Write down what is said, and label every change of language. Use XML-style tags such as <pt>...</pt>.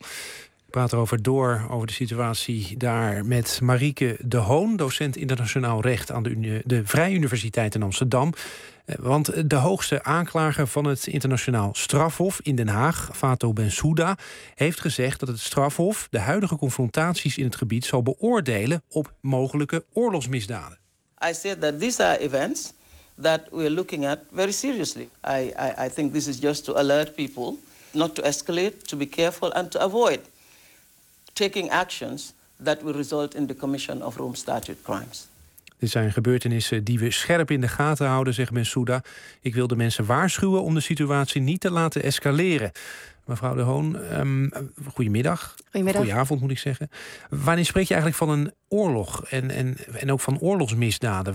<nl>Ik praat erover door, over de situatie daar met Marieke de Hoon, docent internationaal recht aan de Vrije Universiteit in Amsterdam. Want de hoogste aanklager van het internationaal strafhof in Den Haag, Fatou Bensouda, heeft gezegd dat het strafhof de huidige confrontaties in het gebied zal beoordelen op mogelijke oorlogsmisdaden.</nl> <en>I said that these are events that we are looking at very seriously. I think this is just to alert people not to escalate, to be careful and to avoid taking actions that will result in the commission of Rome Statute crimes.</en> <nl>Dit zijn gebeurtenissen die we scherp in de gaten houden, zegt Bensouda. Ik wil de mensen waarschuwen om de situatie niet te laten escaleren. Mevrouw de Hoon, goedemiddag. Goedemiddag. Goedenavond moet ik zeggen. Wanneer spreek je eigenlijk van een oorlog en ook van oorlogsmisdaden?</nl>